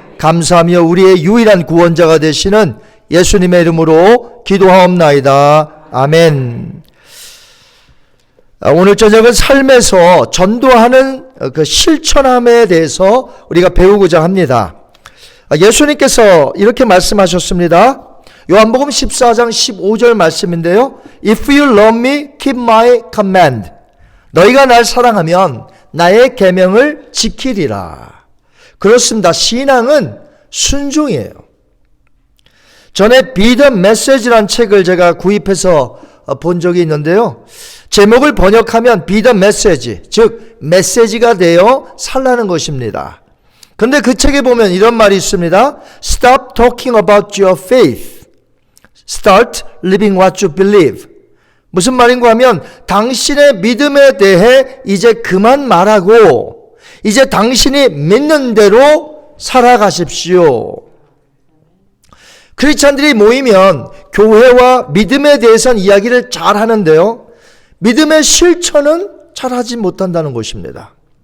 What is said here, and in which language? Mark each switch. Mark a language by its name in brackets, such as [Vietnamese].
[Korean] 감사하며 우리의 유일한 구원자가 되시는 예수님의 이름으로 기도하옵나이다. 아멘. 오늘 저녁은 삶에서 전도하는 그 실천함에 대해서 우리가 배우고자 합니다. 예수님께서 이렇게 말씀하셨습니다. 요한복음 14장 15절 말씀인데요. [English] If you love me, keep my command. [Korean] 너희가 날 사랑하면 나의 계명을 지키리라. 그렇습니다. 신앙은 순종이에요. 전에 Be the Message라는 책을 제가 구입해서 본 적이 있는데요. 제목을 번역하면 Be the Message, 즉 메시지가 되어 살라는 것입니다. 근데 그 책에 보면 이런 말이 있습니다. [English] Stop talking about your faith. Start living what you believe. [Korean] 무슨 말인가 하면 당신의 믿음에 대해 이제 그만 말하고 이제 당신이 믿는 대로 살아가십시오. 크리스찬들이 모이면 교회와 믿음에 대해서는 이야기를 잘 하는데요, 믿음의 실천은 잘 하지 못한다는 것입니다.